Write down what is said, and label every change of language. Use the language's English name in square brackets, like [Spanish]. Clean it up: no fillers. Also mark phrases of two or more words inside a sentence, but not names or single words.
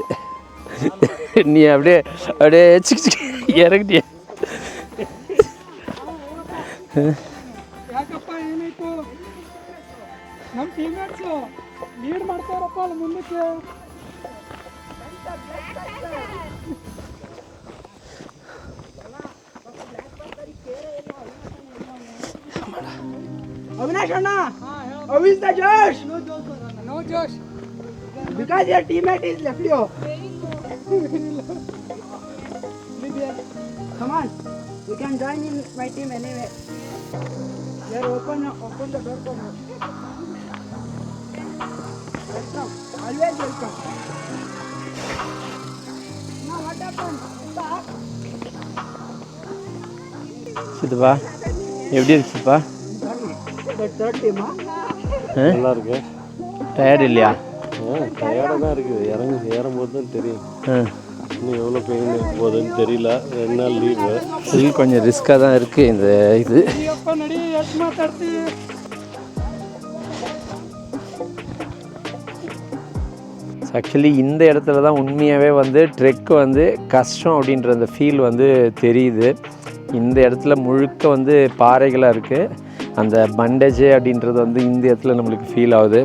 [Tamil] நீ அப்படியே அப்படியே இறங்கிட்டிய. [Kannada] ಯಾಕಪ್ಪ ಏನಾಯ್ತು? ನಮ್ಮ ಟೀಮ್ಮೇಟ್ಸು ಲೀಡ್ ಮಾಡ್ತಾರಪ್ಪ ಅಲ್ಲಿ ಮುಂದಕ್ಕೆ. [English] Avinash Anna, how is the Josh? No Josh. Because your teammate is left you. Come on, you can join in my team anyway. Here, open the door for me. Welcome, always welcome. Now what happened? [Tamil] சித்துப்பா எப்படி இருக்கு சித்துப்பா? [English] The third team, huh? [Tamil] நல்லா இருக்கு. டயர்டு இல்லையா? டயர்டாக தான் இருக்குது. ஏறும்போது தான் தெரியும் இன்னும் எவ்வளோ பெயின் போகுதுன்னு தெரியல. 2 நாள் லீவு. இது கொஞ்சம் ரிஸ்க்காக தான் இருக்குது இந்த இது. [Kannada] ಅಪ್ಪ ನಡಿ ಎಷ್ಟು ಮಾತಾಡ್ತೀವಿ? [Tamil] ஆக்சுவலி இந்த இடத்துல தான் உண்மையாகவே வந்து ட்ரெக் வந்து கஷ்டம் அப்படின்ற அந்த ஃபீல் வந்து தெரியுது. இந்த இடத்துல முழுக்க வந்து பாறைகளாக இருக்குது. அந்த பண்டேஜே அப்படின்றது வந்து இந்த இடத்துல நம்மளுக்கு ஃபீல் ஆகுது.